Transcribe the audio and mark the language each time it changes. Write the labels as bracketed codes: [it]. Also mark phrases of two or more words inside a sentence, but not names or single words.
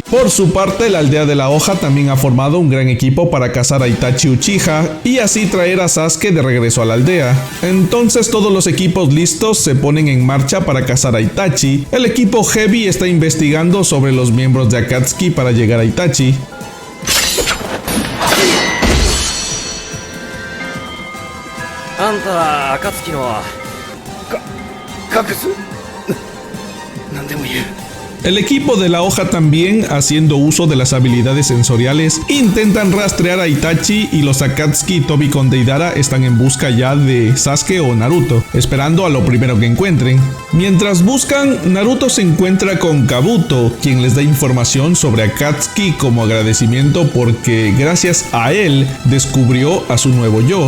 [es] Por su parte, la aldea de la hoja también ha formado un gran equipo para cazar a Itachi Uchiha y así traer a Sasuke de regreso a la aldea. Entonces todos los equipos listos se ponen en marcha para cazar a Itachi. El equipo Heavy está investigando sobre los miembros de Akatsuki para llegar a Itachi. [ja] あんた暁の隠す何でも言う [es] El equipo de la hoja también, haciendo uso de las habilidades sensoriales, intentan rastrear a Itachi y los Akatsuki Tobi con Deidara están en busca ya de Sasuke o Naruto, esperando a lo primero que encuentren. Mientras buscan, Naruto se encuentra con Kabuto, quien les da información sobre Akatsuki como agradecimiento porque gracias a él descubrió a su nuevo yo.